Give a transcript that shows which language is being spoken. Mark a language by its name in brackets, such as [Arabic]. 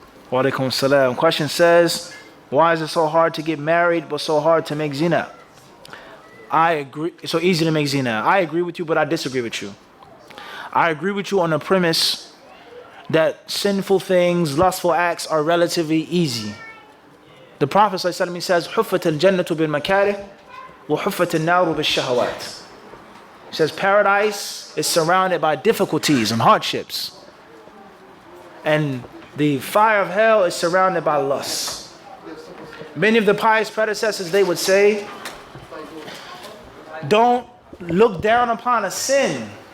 [English] Wa alaikum salam. Question says, Why is it so hard to get married but so hard to make zina? I agree. It's so easy to make zina. I agree with you, but I disagree with you. I agree with you on the premise that sinful things, lustful acts are relatively easy. The Prophet ﷺ says, [Arabic] حُفَّةَ الْجَنَّةُ بِالْمَكَارِهِ وَحُفَّةَ النَّارُ بِالشَّهَوَاتِ. [English] He says paradise is surrounded by difficulties and hardships. And the fire of hell is surrounded by lust. Many of the pious predecessors, they would say, don't look down upon a sin.